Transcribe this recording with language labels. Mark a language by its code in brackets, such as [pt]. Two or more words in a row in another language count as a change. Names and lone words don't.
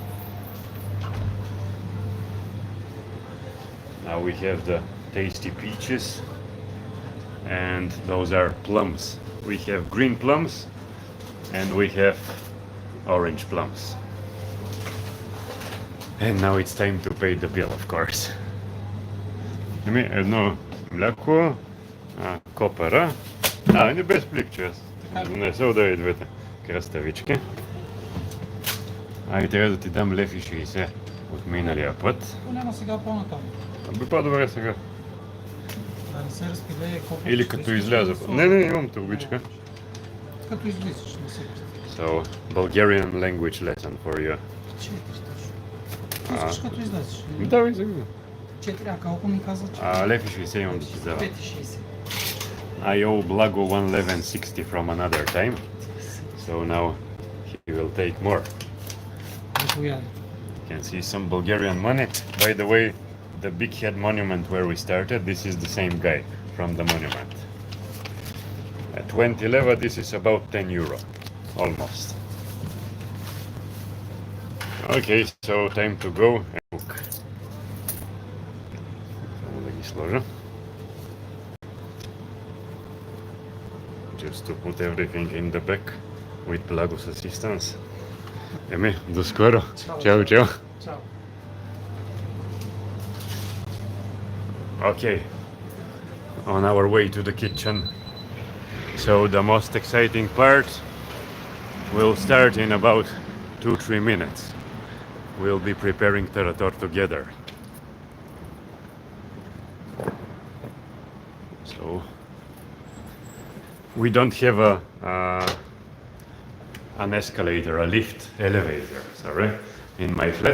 [en] Now we have the tasty peaches, and those are plums. We have green plums and we have orange plums. And now it's time to pay the bill, of course. [bg] Еми едно мляко, копера. Не без пликче. Не се удари двете краставички. И трябва да ти дам лев и 60 от миналия път. Няма сега по-натам. Би по-добре сега. Да не се разпилее колко. Или като изляза. Не, имам табличка. Като излизаш, не се. [en] So, Bulgarian language lesson for you. [bg] 4 точно. Искаш като излезеш? Давай сега. 4, а колко ми каза? 4? Лев и 60 имам да ти дава. 5,60. [en] I owe Blago 1 lev and 60 from another time. So now he will take more. [bg] Заповядай. [en] You can see some Bulgarian money. By the way, the big head monument where we started, this is the same guy from the monument. At 20 leva, this is about 10 euro. Almost. Okay, so time to go and cook. [bg] Само да ги сложа. [en] Just to put everything in the back with Blago's assistance. [bg] Еми, до скоро. Чао, чао. Чао. [en] Okay, on our way to the kitchen. So the most exciting part will start in about 2-3 minutes. We'll be preparing Tarator together. So we don't have an escalator, a lift, elevator, sorry, in my flat.